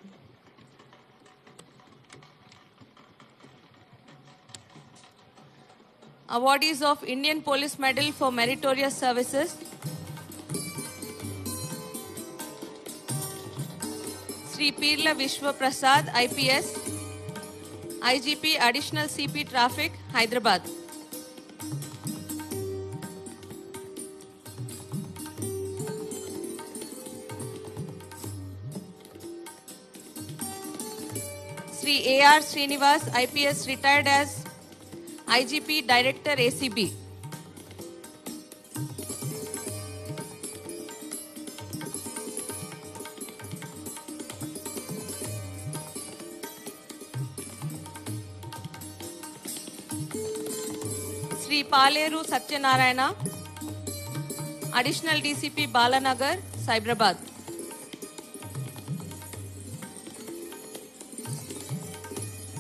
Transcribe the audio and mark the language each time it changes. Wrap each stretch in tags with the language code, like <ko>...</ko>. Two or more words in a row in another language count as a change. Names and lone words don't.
<en>Awardees of Indian Police Medal for Meritorious Services, Sri Pirla Vishwa Prasad, IPS, IGP, Additional CP Traffic, Hyderabad. Sri A.R. Srinivas, IPS, retired as IGP, Director, ACB. Sri Paleru Satyanarayana, Additional DCP, Balanagar, Cyberabad.</en>